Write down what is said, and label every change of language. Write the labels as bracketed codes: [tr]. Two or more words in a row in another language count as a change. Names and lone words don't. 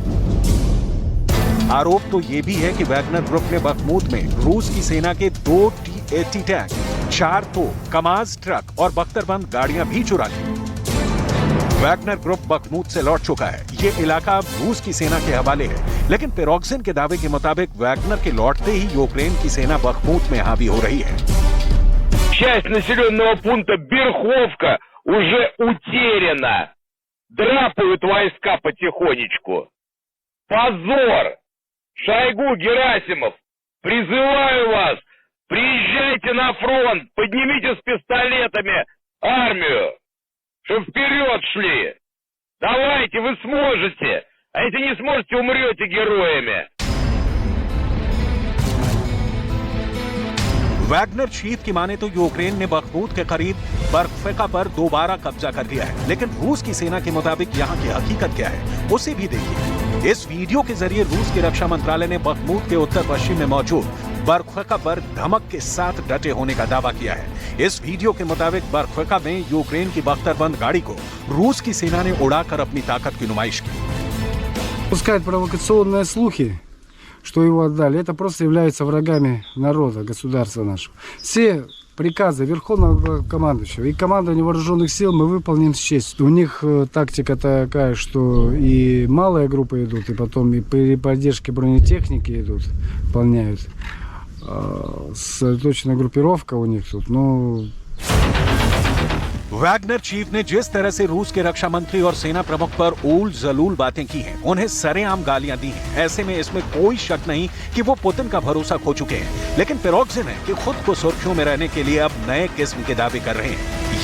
[hi] आरोप तो ये भी है कि वैगनर ग्रुप ने बखमूत में रूस की सेना के 2 T-80 टैंक, 4 तोप, कमाज ट्रक और बख्तरबंद गाड़ियां भी चुरा ली। वैगनर ग्रुप बखमूत से लौट चुका है। ये इलाका अब रूस की सेना के हवाले है। लेकिन पिरोग्जिन के दावे के मुताबिक वैगनर के लौटते ही यूक्रेन की सेना बखमूत में हावी हो रही है। [ru] Часть населенного пункта Берховка уже утеряна. Драпают войска потихонечку. Позор! Шойгу, Герасимов, призываю вас, приезжайте на фронт, поднимите с пистолетами армию, чтобы вперед шли. Давайте, вы сможете. А если не сможете, умрете героями. [hi] वैगनर चीफ की माने तो यूक्रेन ने बखमूत के करीब बर्फेका पर दोबारा कब्जा कर लिया है। लेकिन रूस की सेना के मुताबिक यहाँ की हकीकत क्या है, उसे भी देखिए। इस वीडियो के जरिए रूस के रक्षा मंत्रालय ने बखमूत के उत्तर पश्चिम में मौजूद बर्फेका पर धमक के साथ डटे होने का दावा किया है। इस वीडियो के मुताबिक बर्फेका में यूक्रेन की बख्तरबंद गाड़ी को रूस की सेना ने उड़ाकर अपनी ताकत की नुमाइश की। [ru] Пускают провокационные слухи, что его отдали. Это просто являются врагами народа, государства нашего. Все приказы Верховного командующего и командования вооруженных сил мы выполним с честью. У них тактика такая, что и малые группы идут, и потом и при поддержке бронетехники идут, выполняют. Сосредоточенная группировка у них тут, ну... [hi] वैगनर चीफ ने जिस तरह से रूस के रक्षा मंत्री और सेना प्रमुख पर ऊल जलूल बातें की हैं, उन्हें सरेआम गालियां दी हैं। ऐसे में इसमें कोई शक नहीं कि वो पुतिन का भरोसा खो चुके हैं। लेकिन पिरोग्जिन है कि खुद को सुर्खियों में रहने के लिए अब नए किस्म के दावे कर रहे हैं।